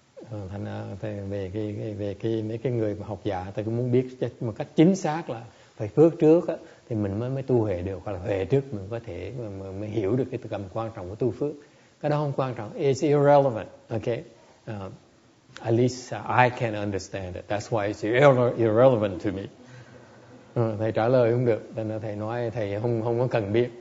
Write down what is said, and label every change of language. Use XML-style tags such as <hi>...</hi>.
<vi>Thành về mấy cái người mà học giả, ta cũng muốn biết một cách chính xác là phải phước trước á, thì mình mới tu huệ được, hoặc là huệ trước mình có thể mới hiểu được cái tầm quan trọng của tu phước. Cái đó không quan trọng.</vi> <en>It's irrelevant.</en> <vi>Okay.</vi> <en>At least I can understand it. That's why it's irrelevant to me.</en> <vi>Thầy trả lời không được, nên thầy nói thầy không có cần biết.</vi>